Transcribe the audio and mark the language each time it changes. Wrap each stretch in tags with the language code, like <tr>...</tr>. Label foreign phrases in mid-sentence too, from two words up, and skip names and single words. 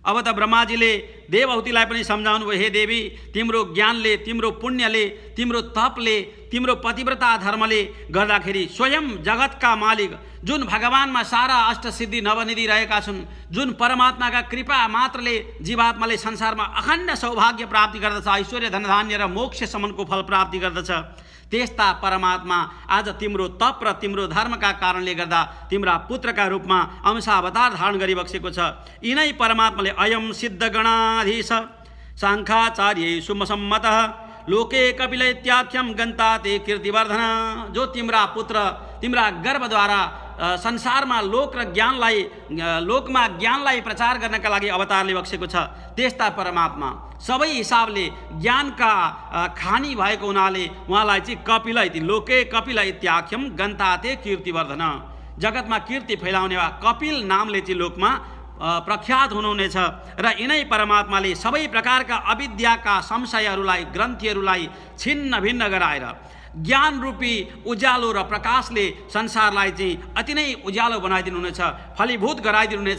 <ne>अब त ब्रह्माजीले देवहूतिलाई पनि सम्झाउनु भयो, हे देवी, तिम्रो ज्ञानले, तिम्रो पुण्यले, तिम्रो तपले, तिम्रो पतिव्रता धर्मले गर्दाखेरि स्वयं जगतका मालिक जुन भगवानमा सारा अष्टसिद्धि नवनिधि रहेका छन्, जुन परमात्माका कृपा मात्रले जीवात्माले संसारमा अखण्ड सौभाग्य प्राप्ति गर्दछ, ऐश्वर्य धनधान्य र मोक्षसम्मको फल प्राप्ति गर्दछ, त्यस्ता परमात्मा आज तिम्रो तप र तिम्रो धर्मका कारणले गर्दा तिम्रा पुत्रका रूपमा अंशावतार धारण गरिबक्सेको छ। यिनै परमात्माले</ne> <sa>अयम सिद्ध गणाधीश साङ्खाचार्य सुमसम्मतः लोके कपिल इत्याख्यम गन्ता ते कीर्तिवर्धन,</sa> <ne>जो तिम्रा पुत्र तिम्रा गर्भद्वारा संसारमा लोकमा ज्ञानलाई प्रचार गर्नका लागि अवतारले बक्सेको छ, त्यस्ता परमात्मा सबै हिसाबले ज्ञानका खानी भएको हुनाले उहाँलाई चाहिँ</ne> <sa>कपिल इति लोके कपिल इत्याख्यम गन्ताते कीर्तिवर्धन,</sa> <ne>जगतमा कीर्ति फैलाउने वा कपिल नामले चाहिँ लोकमा प्रख्यात हुनुहुनेछ। र यिनै परमात्माले सबै प्रकारका अविद्याका संशयहरूलाई ग्रन्थीहरूलाई छिन्न भिन्न गराएर ज्ञान रूपी उज्यालो र प्रकाशले संसारलाई चाहिँ अति नै उज्यालो बनाइदिनुहुनेछ, फलीभूत गराइदिनुहुनेछ।</ne>